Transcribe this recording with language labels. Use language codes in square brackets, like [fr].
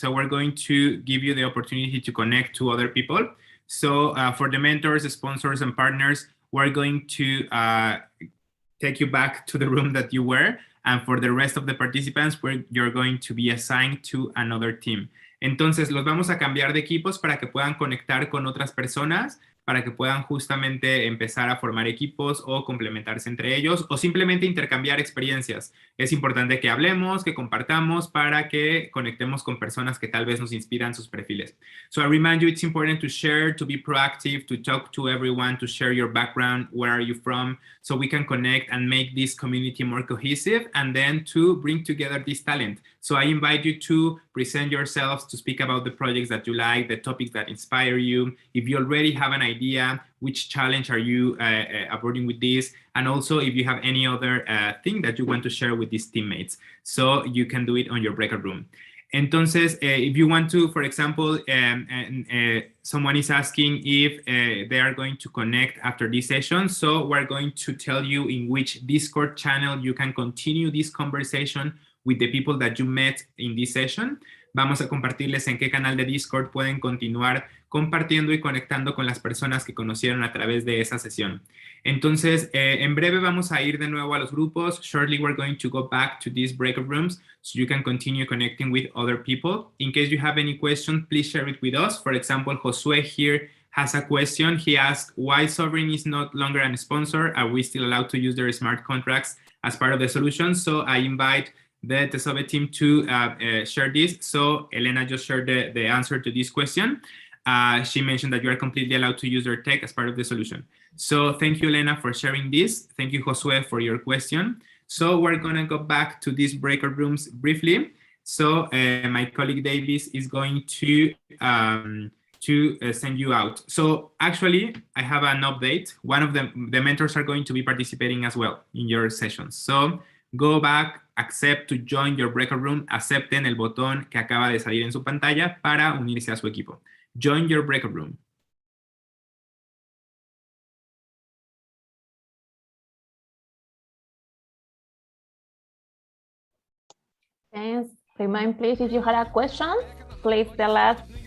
[en] So we're going to give you the opportunity to connect to other people. So for the mentors, sponsors, and partners, we're going to take you back to the room that you were. And for the rest of the participants, you're going to be assigned to another team. [es] Entonces, los vamos a cambiar de equipos para que puedan conectar con otras personas, para que puedan justamente empezar a formar equipos o complementarse entre ellos o simplemente intercambiar experiencias. Es importante que hablemos, que compartamos para que conectemos con personas que tal vez nos inspiran sus perfiles. [en] So I remind you, it's important to share, to be proactive, to talk to everyone, to share your background, where are you from, so we can connect and make this community more cohesive and then to bring together this talent. So I invite you to present yourselves, to speak about the projects that you like, the topics that inspire you. If you already have an idea, which challenge are you abording with this? And also if you have any other thing that you want to share with these teammates. So you can do it on your breakout room. Entonces, if you want to, for example, someone is asking if they are going to connect after this session. So we're going to tell you in which Discord channel you can continue this conversation with the people that you met in this session. [es] Vamos a compartirles en qué canal de Discord pueden continuar compartiendo y conectando con las personas que conocieron a través de esa sesión. Entonces, en breve vamos a ir de nuevo a los grupos. [en] Shortly, we're going to go back to these breakout rooms so you can continue connecting with other people. In case you have any questions, please share it with us. For example, Josue here has a question. He asked, why Sovereign is not longer a sponsor? Are we still allowed to use their smart contracts as part of the solution? So I invite the TESOBE team to share this. So Elena just shared the answer to this question. She mentioned that you are completely allowed to use their tech as part of the solution. So thank you, Elena, for sharing this. Thank you, Josue, for your question. So we're going to go back to these breakout rooms briefly. So my colleague Davis is going to send you out. So actually, I have an update. One of the mentors are going to be participating as well in your sessions. So go back, accept to join your breakout room. [es] Acepten el botón que acaba de salir en su pantalla para unirse a su equipo. [en] Join your breakout room. Thanks. Remind, please, if you had a question, please tell us.